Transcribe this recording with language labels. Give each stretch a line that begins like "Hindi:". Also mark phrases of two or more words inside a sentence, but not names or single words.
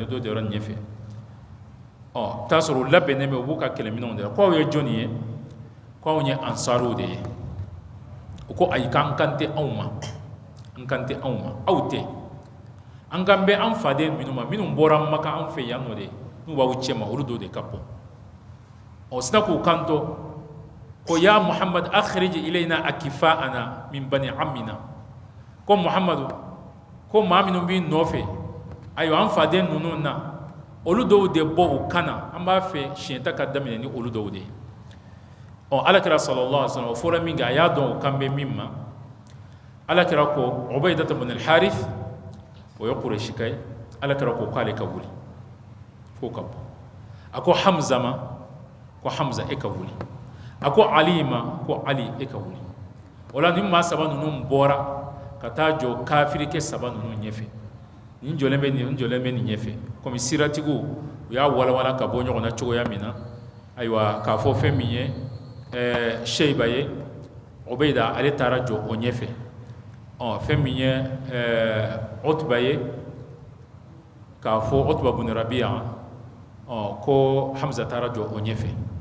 Bambara: ɲɛfɛ t'a sɔrɔ u labɛnnen bɛ u b'u ka kɛlɛminɛnw de la ko aw ye jɔnni ye ko anw ye ansariw de ye u ko ayi k'an kan tɛ anw ma aw tɛ an kan bɛ an faden minnu ma minnu bɔra Maka an fɛ yan nɔ de n'u b'aw cɛ ma olu dɔw de ka bɔ sina k'u kanto ko
Arabic: يا محمد أخرج إلينا أكفاءنا من بني عمنا
Bambara: ko Muhammadu ko maa minnu b'i nɔfɛ ayiwa an faden ninnu na olu dɔw de bɔ u kan na an b'a fɛ siɲɛta ka daminɛ ni olu dɔw de ye Alakira
Arabic: صلى الله عليه وسلم
Bambara: o fɔra min kɛ a y'a dɔn o kan bɛ min ma Alakira ko Ubaydata bin al-Harith o ye Qurayshi ka ye Alakira ko k'ale ka wuli k'o ka bɔ a ko Hamza ma ko Hamza e ka wuli a ko Ali ma ko Ali e ka wuli o la nin maa 3 ninnu bɔra ka taa jɔ kafirikɛ 3 ninnu ɲɛfɛ nin jɔlen bɛ nin ɲɛfɛ komi siratigiw u y'a walawala ka bɔ ɲɔgɔn na cogoya min na ayiwa k'a fɔ fɛn min ye Shayba ye Ubayda ale taara jɔ o ɲɛfɛ fɛn min ye Utba ye k'a fɔ Utba bin Rabi'a ko Hamza taara jɔ o ɲɛfɛ